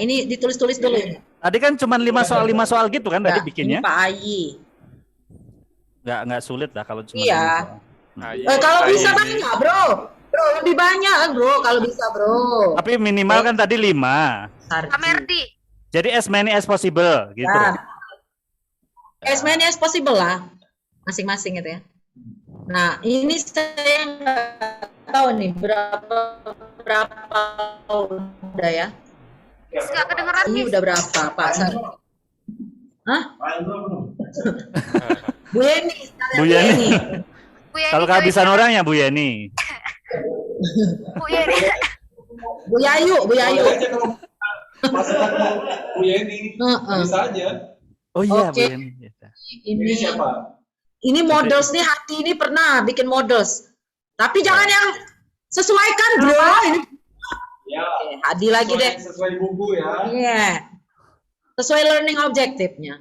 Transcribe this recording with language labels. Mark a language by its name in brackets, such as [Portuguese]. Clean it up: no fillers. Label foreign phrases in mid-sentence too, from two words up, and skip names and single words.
[Indonesian] Ini ditulis-tulis dulu ini. Tadi kan cuma 5 soal gitu kan tadi Nah, bikinnya. ini Pak Ayi. Nggak sulit lah kalau cuma 5 Iya. soal. Ayi. Kalau Ayi. bisa banyak, bro. Bro, lebih banyak, bro. Kalau bisa, bro. Tapi minimal kan tadi 5. Pak Merdi. Jadi [English] as many as possible [Indonesian] gitu. Ya. [English] As many as possible lah. [Indonesian] Masing-masing gitu ya. Nah, ini saya nggak tahu nih berapa udah ya. Nggak kedengeran, Ini Miss. udah berapa, Pak Sarno? Hah? Bu Yeni. Bu Yeni. Bu Yeni Kalau kehabisan orang ya Bu Yeni. Bu Yeni. Bu Yayu, Bu Yayu. Bu Yeni. Bisa aja. Oh iya Oke. Bu Yeni. Ini siapa? Ini models nih, Hati ini pernah bikin models. Tapi jangan yang sesuaikan, bro. Ini Ya. Oke, Hadi lagi deh. Sesuai buku ya. Iya. Sesuai [English] learning objektifnya.